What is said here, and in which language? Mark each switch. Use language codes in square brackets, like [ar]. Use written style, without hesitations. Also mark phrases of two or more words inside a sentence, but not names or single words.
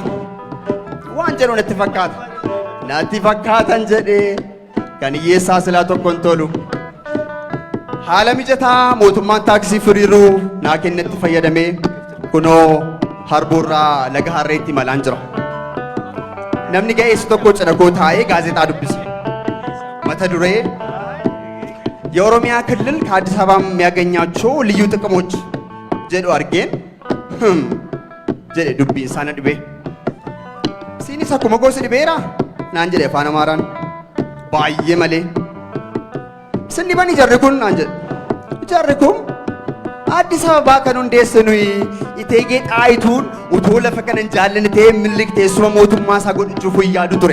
[om] Waan jedhu natti fakkaata. Natti fakkaatan jedhee kan hiyyeessaa silaa tokko hin tolu. Haala mijataa mootummaan taaksii firiiruu naa kennetti fayyadamee kunoo harbuurraa laga harreetti imalaan jira. Namni ga'eessi tokko cidhakoo taa'ee gaazexaa dubbise. Mata duree [am] የኦሮሚያ ክልል ከአዲስ አበባ የሚያገኛቸው ልዩ ጥቅሞች [om] jedhu argeen jedhe dubbiin sana dhibee. Siinis akkuma gosi dhibeera naan jedhe afaan Amaaraan. baay'ee malee. Sinni bani jarri kun naan jedhe. Jarri kun Addis Ababaa kan hundeesse nuyi Iteegee Xaayituun utuu lafa kana hin jaallanne ta'ee Minilik teessuma mootummaa isaa godhachuuf yaadu ture.